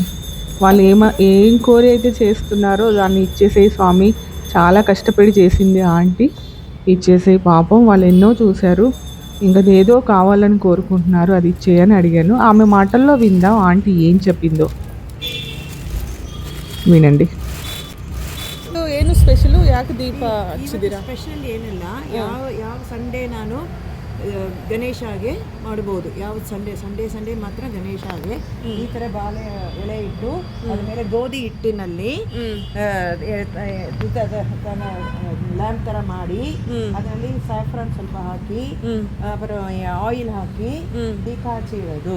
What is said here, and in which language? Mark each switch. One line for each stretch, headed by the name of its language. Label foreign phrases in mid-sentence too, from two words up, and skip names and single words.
Telugu: వాళ్ళు ఏం కోరి అయితే చేస్తున్నారో దాన్ని ఇచ్చేసేయి స్వామి, చాలా కష్టపడి చేసింది ఆంటీ, ఇచ్చేసేయి పాపం, వాళ్ళు ఎన్నో చూశారు, ఇంకా ఏదో కావాలని కోరుకుంటున్నారు, అది ఇచ్చేయని అడిగాను. ఆమె మాటల్లో విందాం ఆంటీ ఏం చెప్పిందో. వినండి.
Kannada: ಏನು ಸ್ಪೆಷಲು ಯಾಕೆ ದೀಪ ಹಚ್ಚಿದ್ದೀರಾ? ಸ್ಪೆಷಲ್ ಏನಿಲ್ಲ. ಯಾವ ಸಂಡೇ ನಾನು ಗಣೇಶಗೆ ಮಾಡ್ಬೋದು. ಯಾವ್ದು ಸಂಡೇ ಮಾತ್ರ ಗಣೇಶಗೆ ಈ ಥರ ಬಾಳೆ ಎಲೆ ಇಟ್ಟು ಅದ್ರ ಮೇಲೆ ಗೋಧಿ ಹಿಟ್ಟಿನಲ್ಲಿ ಲ್ಯಾಂಪ್ ಥರ ಮಾಡಿ ಅದರಲ್ಲಿ ಸ್ಯಾಫ್ರಾನ್ ಸ್ವಲ್ಪ ಹಾಕಿ ಆಯಿಲ್ ಹಾಕಿ ದೀಪ ಹಚ್ಚಿರೋದು.